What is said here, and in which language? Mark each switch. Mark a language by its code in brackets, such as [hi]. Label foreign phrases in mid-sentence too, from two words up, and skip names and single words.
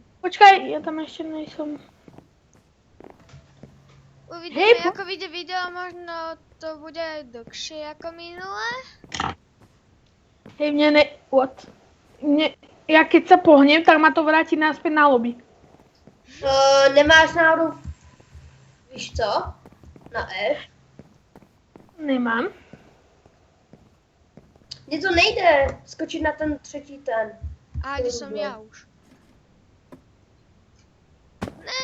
[sk] Počkaj, ja tam ešte nejsom. Uvidíme, Hej, ako vyjde video, možno to bude aj dlhšie ako minulé. Hej, what? Ja keď sa pohnem, tak ma to vráti naspäť na lobby. [cs] Nemáš náhodou, víš co? Na F? Nemám. Mně to nejde skočit na ten třetí ten. [sk] A kde som ja už? Ne.